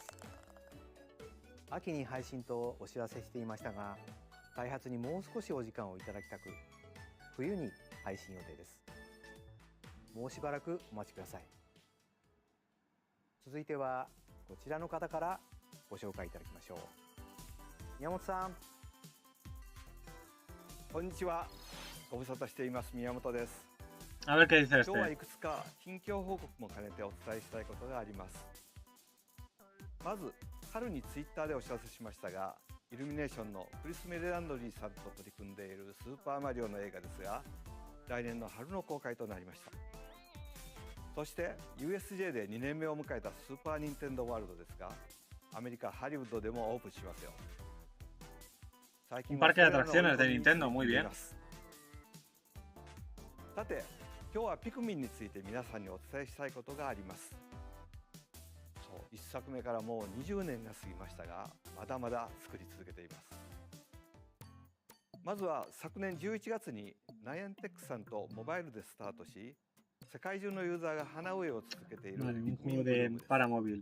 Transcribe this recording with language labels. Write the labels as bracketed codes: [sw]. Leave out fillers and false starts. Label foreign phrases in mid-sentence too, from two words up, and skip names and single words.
[ja] 秋に配信とお知らせしていましたが、開発にもう少しお時間をいただきたく、冬に配信予定です。もうしばらくお待ちください。続いてはこちらの方からご紹介いただきましょう。宮本さん。こんにちは。ご無沙汰しています宮本です。 [es] A ver qué dice este. [ja] 今日はいくつか近況報告も兼ねてお伝えしたいことがあります。まず春にツイッターでお知らせしましたが、イルミネーションのクリス・メレランドリーさんと取り組んでいるスーパーマリオの映画ですが、来年の春の公開となりました。そして USJ で2年目を迎えたスーパーニンテンドーワールドですが、アメリカハリウッドでもオープンしますよ。 [es] Un parque de atracciones de Nintendo, muy bien. [ja] さて、今日はピクミンについて皆さんにお伝えしたいことがあります。そう、1作目からもう20年が過ぎましたが、まだまだ作り続けています。まずは昨年11月にナイアンテックさんとモバイルでスタートし、世界中のユーザーが花植えを続けているピクミンブルームです。